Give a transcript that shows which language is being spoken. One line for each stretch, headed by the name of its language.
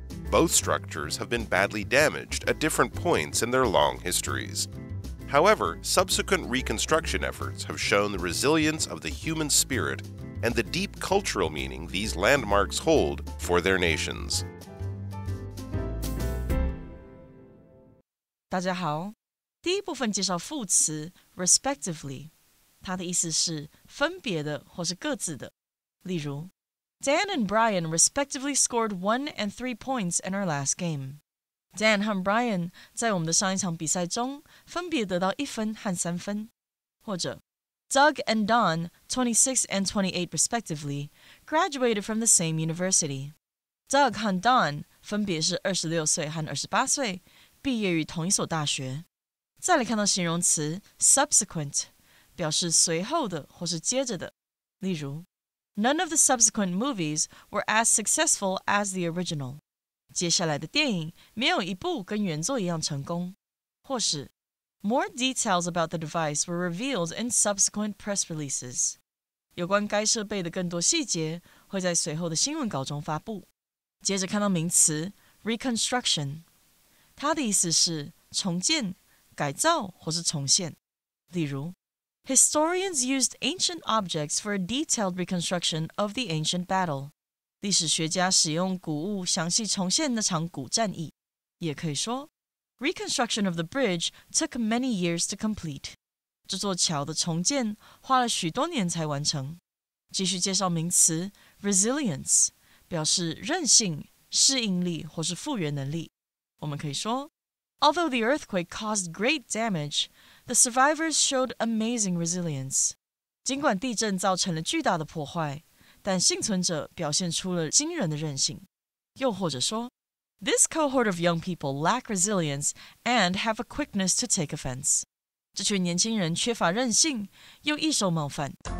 English: Both structures have been badly damaged at different points in their long histories. However, subsequent reconstruction efforts have shown the resilience of the human spirit and the deep cultural meaning these landmarks hold for their nations.
Chinese: 大家好，第一部分介绍副词 respectively， 它的意思是分别的或是各自的。例如
English: Dan and Brian respectively scored 1 and 3 points in our last game.
Chinese: Dan 和 Brian 在我们的上一场比赛中分别得到1分和3分。或者
English: Doug and Don, 26 and 28 respectively, graduated from the same university.
Chinese: Doug 和 Don 分别是26岁和28岁，毕业于同一所大学。再来看到形容词 subsequent， 表示随后的或是接着的。例如
English: None of the subsequent movies were as successful as the original.
Chinese: 接下来的电影没有一部跟原作一样成功。或是
English: More details about the device were revealed in subsequent press releases.
Chinese: 有关该设备的更多细节会在随后的新闻稿中发布。接着看到名词 reconstruction， 它的意思是重建、改造或是重现。例如
English: Historians used ancient objects for a detailed reconstruction of the ancient battle.
Chinese: 历史学家使用古物详细重现那场古战役。也可以说
English: Reconstruction of the bridge took many years to complete.
Chinese: 这座桥的重建花了许多年才完成。继续介绍名词 resilience， 表示韧性、适应力或是复原能力。我们可以说
English: Although the earthquake caused great damage, the survivors showed amazing resilience.
Chinese: 尽管地震造成了巨大的破坏，但幸存者表现出了惊人的韧性。又或者说
English: This cohort of young people lack resilience and have a quickness to take offense.
Chinese: 这群年轻人缺乏韧性，又易受冒犯。